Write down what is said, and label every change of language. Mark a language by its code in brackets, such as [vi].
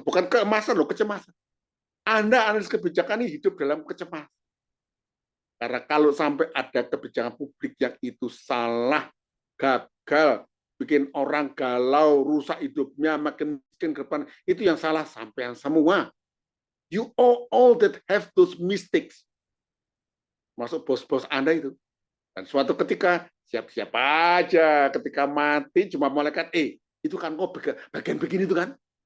[id] Bukan keemasan loh, kecemasan. Anda analis kebijakan ini hidup dalam kecemasan. Karena kalau sampai ada kebijakan publik yang itu salah, gagal, bikin orang galau, rusak hidupnya, makin miskin ke depan, itu yang salah sampean semua. [en] You all that have those mistakes. [id] Masuk bos-bos Anda itu. Dan suatu ketika, siap-siap aja, ketika mati, cuma malaikat, itu kan kok bagian begini itu kan.